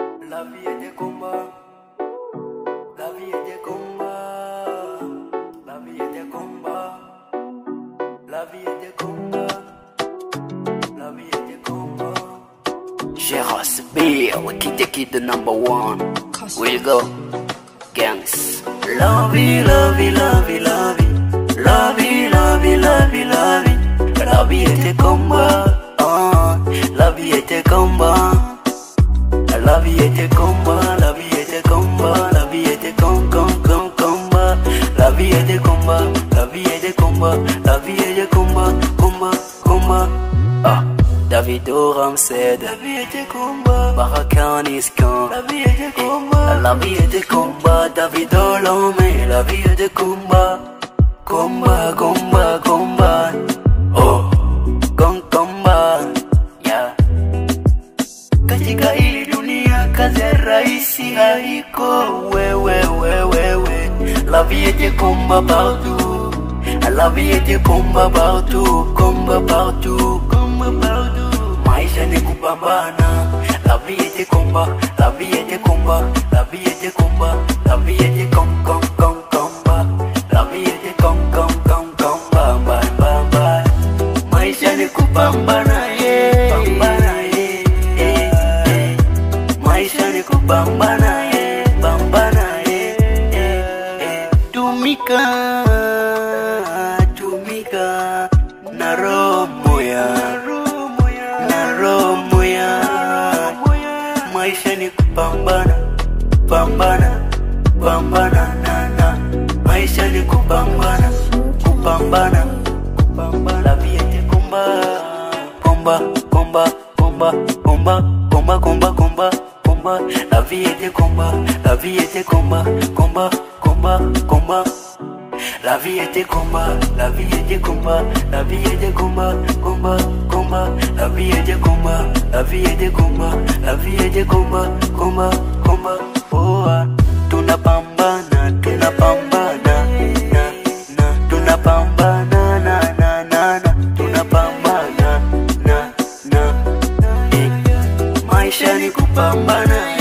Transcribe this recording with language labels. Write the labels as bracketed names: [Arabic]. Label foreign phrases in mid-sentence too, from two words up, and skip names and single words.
[French] La vie est des combats. La vie est des combats. La vie est des combats. La vie est des combats. La vie est des combats. [English] Geras B, Kid the number one. We go, gangs. [French] La vie, la vie, la vie, la vie. La vie, la vie, la vie, la vie. La vie est des combats. La vie est des combats. La vie était combat, la vie était combat, la vie était combat. La vie était combat, la vie était combat, la vie était combat. Ah, Davido Ramsey, la vie était combat. Barakan Iskan, la vie était combat. La vie était combat, Davido Lomé, la vie était combat. Combat. Oh, combat. Yeah. [Swahili] Katika hili dunia kazi rahisi haiko wewe. [French] La vie était combat partout. La vie était combat partout. [Swahili] Maisha ni kupambana. [French] La vie était combat. La vie était combat. La vie était combat. La vie était combat. La vie était combat. [Swahili] Maisha ni kupambana. Tumika na roho moya. Maisha ni kupambana na. Maisha ni kupambana. [French] La vie était combat. La vie était combat. La vie était combat. La vie était combat. La vie était combat. La vie était combat. La vie était combat. La vie était combat. La vie était combat. [Swahili] Oh, tunapambana. Tunapambana Maisha ni kupambana.